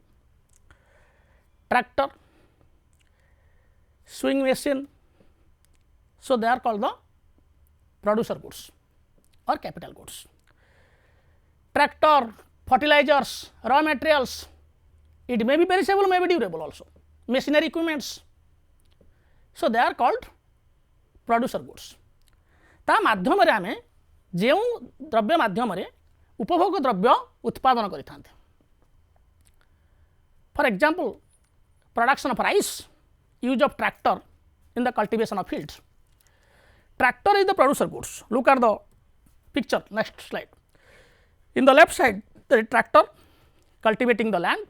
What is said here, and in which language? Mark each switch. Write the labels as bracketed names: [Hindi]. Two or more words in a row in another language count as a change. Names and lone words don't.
[English] Tractor, sewing machine, so they are called the producer goods or capital goods. Tractor, fertilizers, raw materials, it may be perishable, may be durable also. Machinery equipments, so they are called producer goods. [Odia] ତା ମାଧ୍ୟମ ରେ ଆମେ ଯେଉଁ ଦ୍ରବ୍ୟ ମାଧ୍ୟମ ରେ ଉପଭୋଗ ଦ୍ରବ୍ୟ ଉତ୍ପାଦନ କରିଥାନ୍ତେ. [English] For example, production of rice, use of tractor in the cultivation of fields. Tractor is the producer goods. Look at the picture, next slide. In the left side, the tractor cultivating the land.